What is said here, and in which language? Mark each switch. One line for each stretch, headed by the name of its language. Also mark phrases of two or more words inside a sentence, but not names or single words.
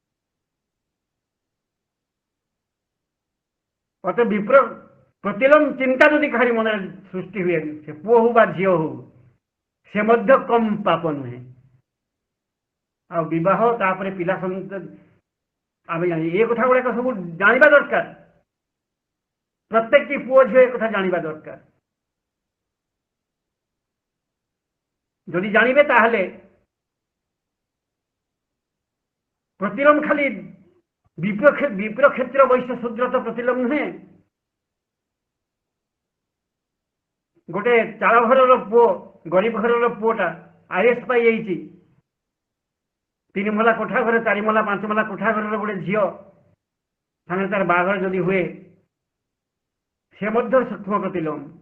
Odia: ଅତ ବିପ୍ର ପ୍ରତିଲୋମ ଚିନ୍ତା ଯଦି କାହାରି ମନରେ ସୃଷ୍ଟି ହୁଏ, ସେ ପୁଅ ହଉ ବା ଝିଅ ହଉ, ସେ ମଧ୍ୟ କମ୍ ପାପ ନୁହେଁ। ଆଉ ବିବାହ ତାପରେ ପିଲା ଆମେ ଜାଣି ଏ କଥା ଗୁଡାକ ସବୁ ଜାଣିବା ଦରକାର। ପ୍ରତ୍ୟେକଟି ପୁଅ ଝିଅ ଏ କଥା ଜାଣିବା ଦରକାର। ଯଦି ଜାଣିବେ ତାହାହେଲେ ପ୍ରତିଲୋମ ଖାଲି ବିପ୍ର କ୍ଷେତ୍ର ବୈଶ୍ୟ ଶୂଦ୍ର ତ ପ୍ରତିଲୋମ ନୁହେଁ। ଗୋଟେ ଚାଳ ଘରର ପୁଅ, ଗରିବ ଘରର ପୁଅଟା IAS ପାଇଯାଇଛି, ତିନି ମହଲା କୋଠା ଘରେ 4 ମହଲା 5 ମହଲା କୋଠା ଘରର ଗୋଟେ ଝିଅ ସାଙ୍ଗେ ତାର ବାହାଘର ଯଦି ହୁଏ ସେ ମଧ୍ୟ ସୂକ୍ଷ୍ମ ପ୍ରତିଲୋମ।